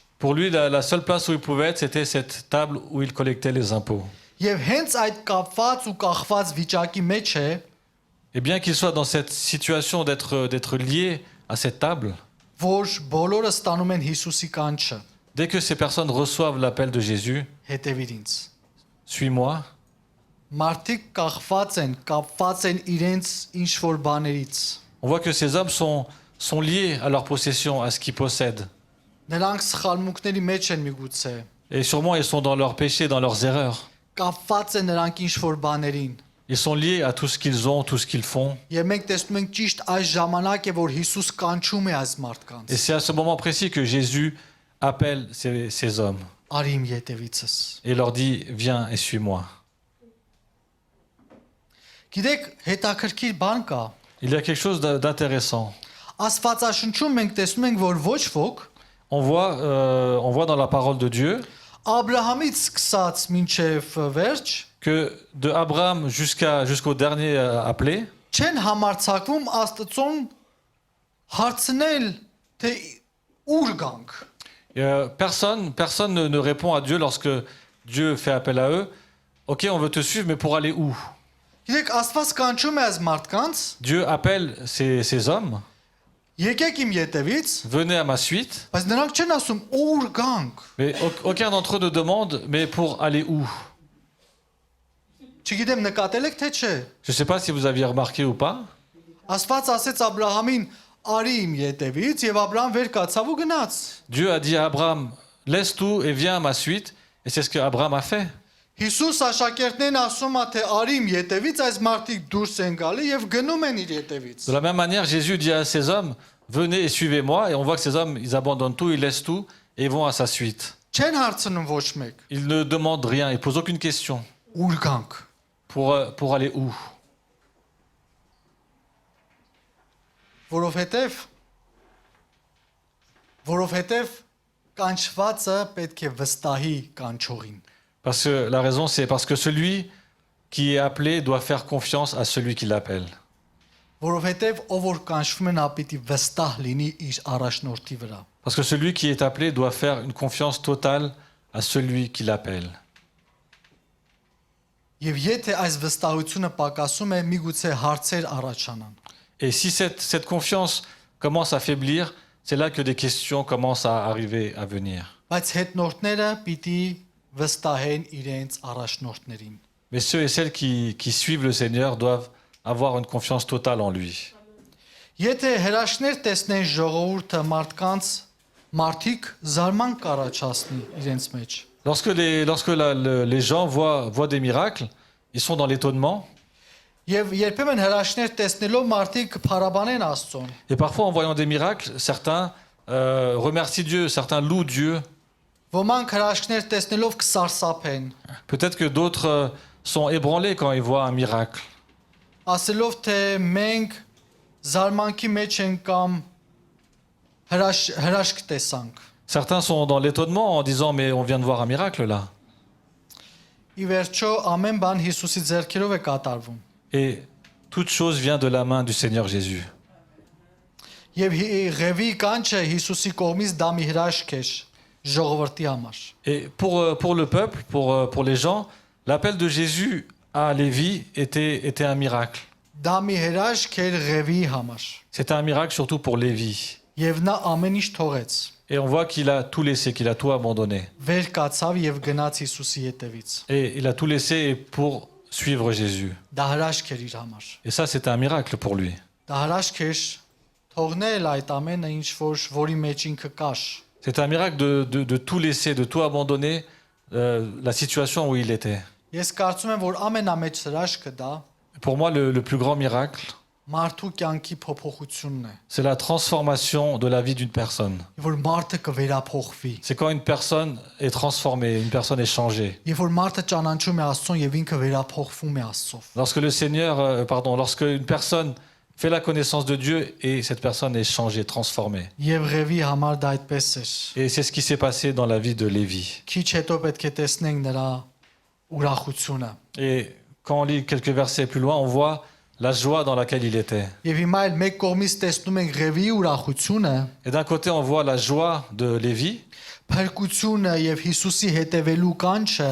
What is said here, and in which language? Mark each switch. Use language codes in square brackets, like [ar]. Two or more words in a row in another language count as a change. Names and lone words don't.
[fr] Pour lui, la seule place où il pouvait être, c'était cette table où il collectait les impôts. [hy] Եվ հենց այդ կապված ու կախված վիճակի մեջ է, [fr] Et bien qu'il soit dans cette situation d'être lié à cette table, [hy] որ բոլորը ստանում են Հիսուսի կանչը, [fr] dès que ces personnes reçoivent l'appel de Jésus, [hy] հետևիր ինձ։ [fr] suis-moi, [hy] Մարդիկ կապված են իրենց ինչ որ բաներից։ [fr] on voit que ces hommes sont liés à leur possession, à ce qu'ils possèdent. [hy] Նրանք սխալմունքների մեջ են միգուցե։ [fr] Et sûrement, ils sont dans leurs péchés, dans leurs erreurs. [hy] Կապված են նրանք ինչ որ բաներին։ [fr] Ils sont liés à tout ce qu'ils ont, tout ce qu'ils font. [hy] Եվ մենք տեսնում ենք ճիշտ այս ժամանակ է, որ Հիսուս կանչում է այս մարդկանց։ [fr] Et c'est à ce moment précis que Jésus appelle ces hommes [hy] Արի իմ ետևիցս։ [fr] et leur dit, viens et suis-moi. [hy] Գիտեք, հետաքրքիր բան կա։ [fr] Il y a quelque chose d'intéressant. [hy] Աստվածաշնչում մենք տեսնում ենք, որ ոչ ոք [fr] On voit dans la parole de Dieu [hy] Աբրահամից սկսած մինչև վերջ [fr] que de Abraham jusqu'au dernier appelé, [hy] չեն համարցակվում Աստծուն հարցնել, թե ուր գանք։ [fr] personne ne répond à Dieu lorsque Dieu fait appel à eux. Ok, on veut te suivre, mais pour aller où? [hy] Գիտեք, Աստված կանչում է այս մարդկանց, [fr] Dieu appelle ces hommes, [hy] եկեք իմ ետևից, [fr] venez à ma suite, [hy] բայց նրանք չեն ասում ուր գանք։ [fr] mais aucun d'entre eux ne demande, mais pour aller où? [hy] Չգիտեմ նկատել եք թե չէ։ [fr] Je ne sais pas si vous aviez remarqué ou pas. [hy] Աստված ասեց Աբրահամին արի իմ ետևից եւ Աբրահամ վեր կացավ ու գնաց։ [fr] Dieu a dit à Abraham, laisse tout et viens à ma suite, et c'est ce que Abraham a fait. [hy] Հիսուս աշակերտներն ասում է թե արի իմ ետևից, այս մարդիկ դուրս են գալի եւ գնում են իր ետևից։ [fr] De la même manière, Jésus dit à ces hommes, venez et suivez-moi, et on voit que ces hommes, ils abandonnent tout, ils laissent tout, et ils vont à sa suite. [hy] Չեն հարցնում ոչ մեկ։ [fr] Ils ne demandent rien, ils posent aucune question. [hy] Ուր գանք։ [fr] Pour aller où? [hy] Որովհետև կանչվածը պետք է վստահի կանչողին։ [fr] Parce que la raison, c'est parce que celui qui est appelé doit faire confiance à celui qui l'appelle. [hy] Որովհետև ով որ կանչվում է նա պիտի վստահ լինի իր առաջնորդի վրա։ [fr] Parce que celui qui est appelé doit faire une confiance totale à celui qui l'appelle. [hy] Եվ եթե այս վստահությունը պակասում է, միգուցե հարցեր առաջանան։ [fr] Et si cette confiance commence à faiblir, c'est là que des questions commencent à arriver, à venir. [hy] Բայց հետնորդները պիտի վստահեն իրենց առաջնորդներին։ [fr] Mais ceux et celles qui suivent le Seigneur doivent avoir une confiance totale en lui. [hy] Եթե հրաշքներ տեսնեն ժողովուրդը մարդիկ զարման կառաջացնի իրենց մեջ։ [fr] Lorsque les gens voient des miracles, ils sont dans l'étonnement. [hy] Եվ երբեմն հրաշքներ տեսնելով մարդիկ փառաբանեն Աստծուն։ [fr] Et parfois, en voyant des miracles, certains remercient Dieu, certains louent Dieu. [hy] Ոմանք հրաշքներ տեսնելով կսարսափեն։ [fr] Peut-être que d'autres sont ébranlés quand ils voient un miracle. [hy] Ասելով թե մենք զարմանքի մեջ ենք կամ հրաշք տեսանք։ [fr] Certains sont dans l'étonnement en disant « mais on vient de voir un miracle là ». [hy] Ի վերջո ամեն բան Հիսուսի ձեռքերով է կատարվում։ [fr] Et toute chose vient de la main du Seigneur Jésus. [hy] Եվ Ղևի կանչը Հիսուսի կողմից դա մի հրաշք էր ժողովրդի համար։ [fr] Et pour le peuple, pour les gens, l'appel de Jésus à Lévi était un miracle. [hy] Դա մի հրաշք էր Ղևի համար։ [fr] C'était un miracle surtout pour Lévi. [hy] Եվ նա ամեն ինչ թողեց։ [fr] Et on voit qu'il a tout laissé, qu'il a tout abandonné. [hy] Վեր կացավ եւ գնաց Հիսուսի ետևից։ [fr] Et il a tout laissé pour suivre Jésus. [hy] Դա հրաշք էր իր համար։ [fr] Et ça, c'était un miracle pour lui. [hy] Դա հրաշք էր թողնել այդ ամենը ինչ որի մեջ ինքը կար։ [fr] C'était un miracle de tout laisser, de tout abandonner, la situation où il était. [hy] Ես կարծում եմ, որ ամենամեծ հրաշքը դա [fr] Pour moi, le plus grand miracle, [hy] մարդու կյանքի փոփոխությունն է։ [fr] c'est la transformation de la vie d'une personne. [hy] Որ մարդը կվերափոխվի։ [fr] C'est quand une personne est transformée, une personne est changée. [hy] Եվ որ մարդը ճանաչում է Աստծուն եւ ինքը վերափոխվում է Աստծով։ [fr] Lorsque une personne fait la connaissance de Dieu et cette personne est changée, transformée. [hy] Եվ Ղևի համար դա այդպես էր։ [fr] Et c'est ce qui s'est passé dans la vie de Lévi. [hy] Քիչ հետո պետք է տեսնենք նրա ուրախությունը։ [fr] Et quand on lit quelques versets plus loin, on voit la joie dans laquelle il était. [hy] Եվ հիմա էլ մեկ կողմից տեսնում ենք Ղևի ուրախությունը, [fr] Et d'un côté, on voit la joie de Lévi, [hy] փրկությունը եւ Հիսուսի հետևելու կանչը,